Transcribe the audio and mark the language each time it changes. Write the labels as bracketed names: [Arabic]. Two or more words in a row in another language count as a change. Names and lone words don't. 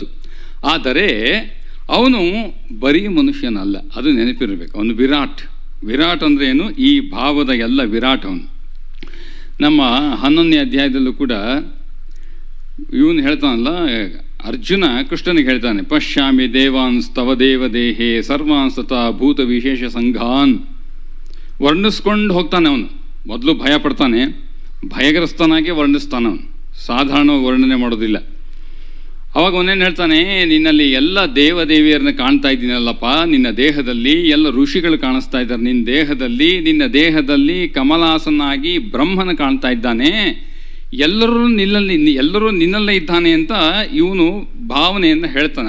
[Kannada] ಆದರೆ ಅವನು ಬರೀ ಮನುಷ್ಯನಲ್ಲ, ಅದು ನೆನಪಿರಬೇಕು. ಅವನು ವಿರಾಟ್. ವಿರಾಟ್ ಅಂದರೆ ಏನು? ಈ ಭಾವದ ಎಲ್ಲ ವಿರಾಟ್ ಅವನು. ನಮ್ಮ 11ನೇ ಅಧ್ಯಾಯದಲ್ಲೂ ಕೂಡ ಇವನು ಹೇಳ್ತಾನಲ್ಲ, ಅರ್ಜುನ ಕೃಷ್ಣನಿಗೆ ಹೇಳ್ತಾನೆ, [Sanskrit] ಪಶ್ಯಾಮಿ ದೇವಾನ್ ಸ್ತವ ದೇವ ದೇಹೇ ಸರ್ವಾನ್ ತಥಾ ಭೂತ ವಿಶೇಷ ಸಂಘಾನ್. [Kannada] ವರ್ಣಿಸ್ಕೊಂಡು ಹೋಗ್ತಾನೆ ಅವನು. ಮೊದಲು ಭಯ ಪಡ್ತಾನೆ, ಭಯಗ್ರಸ್ತನಾಗೆ ವರ್ಣಿಸ್ತಾನೆ ಅವನು, ಸಾಧಾರಣವಾಗಿ ವರ್ಣನೆ ಮಾಡೋದಿಲ್ಲ. ಅವಾಗ ಅವನೇನು ಹೇಳ್ತಾನೆ, ನಿನ್ನಲ್ಲಿ ಎಲ್ಲ ದೇವದೇವಿಯರನ್ನ ಕಾಣ್ತಾ ಇದ್ದೀನಲ್ಲಪ್ಪ, ನಿನ್ನ ದೇಹದಲ್ಲಿ ಎಲ್ಲ ಋಷಿಗಳು ಕಾಣಿಸ್ತಾ ಇದ್ದಾರೆ, ನಿನ್ನ ದೇಹದಲ್ಲಿ ಕಮಲಾಸನಾಗಿ ಬ್ರಹ್ಮನ ಕಾಣ್ತಾ ಇದ್ದಾನೆ, ಎಲ್ಲರೂ ನಿನ್ನಲ್ಲೇ ಇದ್ದಾನೆ ಅಂತ ಇವನು ಭಾವನೆಯನ್ನು ಹೇಳ್ತಾನೆ.